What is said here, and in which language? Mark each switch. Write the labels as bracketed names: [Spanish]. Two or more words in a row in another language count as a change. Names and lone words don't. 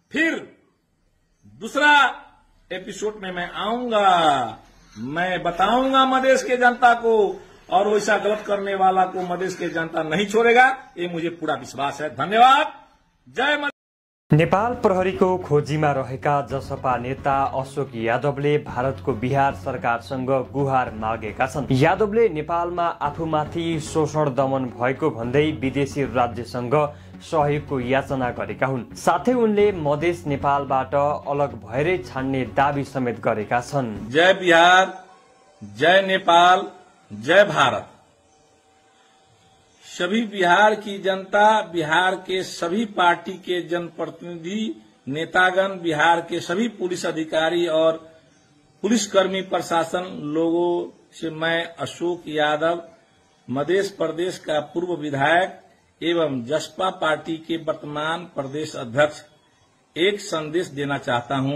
[Hindi] फिर दूसरा एपिसोड में मैं आऊंगा, मैं बताऊंगा मधेश के जनता को, और वैसा गलत करने वाला को मधेश के जनता नहीं छोड़ेगा, ये मुझे पूरा विश्वास है। धन्यवाद। जय मधेश। [Nepali] नेपाल प्रहरीको खोजीमा रहेका जसपा नेता अशोक यादवले भारतको बिहार सरकारसँग गुहार मागेका छन्। यादवले नेपालमा आफूमाथि शोषण दमन भएको भन्दै विदेशी राज्यसँग सहयोगको याचना गरेका हुन्। साथै उनले मधेस नेपालबाट अलग भएरै छान्ने दावी समेत गरेका छन्। [Hindi] जय बिहार, जय नेपाल, जय भारत। सभी बिहार की जनता, बिहार के सभी पार्टी के जनप्रतिनिधि, नेतागण, बिहार के सभी पुलिस अधिकारी और पुलिसकर्मी, प्रशासन लोगों से मैं अशोक यादव, मध्य प्रदेश का पूर्व विधायक एवं जसपा पार्टी के वर्तमान प्रदेश अध्यक्ष एक संदेश देना चाहता हूं।